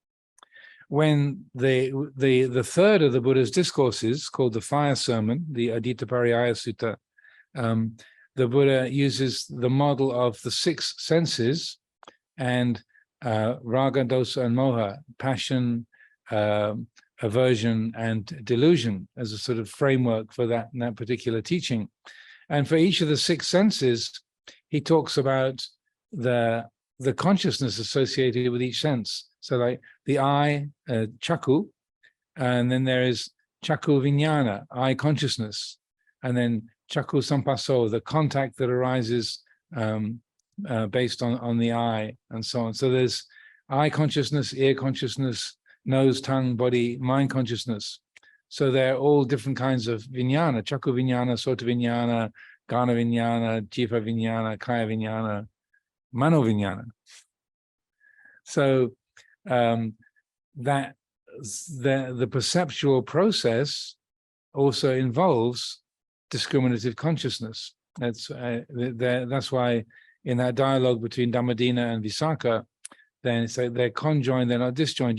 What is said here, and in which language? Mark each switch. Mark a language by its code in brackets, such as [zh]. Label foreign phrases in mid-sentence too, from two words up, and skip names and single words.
[en] When the third of the Buddha's discourses, called the Fire Sermon, the Adita Pariyaya Sutta, the Buddha uses the model of the six senses and raga, dosa, and moha, passion, aversion, and delusion as a sort of framework for that particular teaching. And for each of the six senses, he talks about the consciousness associated with each sense. So like the eye, chakku, and then there is [pi] chakku vijnana, [en] eye consciousness, and then [pi] chakku sampasso, [en] the contact that arises based on the eye, and so on. So there's eye consciousness, ear consciousness, nose, tongue, body, mind consciousness. So they're all different kinds of vijnana, [pi] chakku vijnana, sota vijnana, gana vijnana, jiva vijnana, kaya vijnana, mano vijnana. [en] So that the perceptual process also involves discriminative consciousness. That's why in that dialogue between Dhammadina and Visakha, then it's like they're conjoined, they're not disjoined.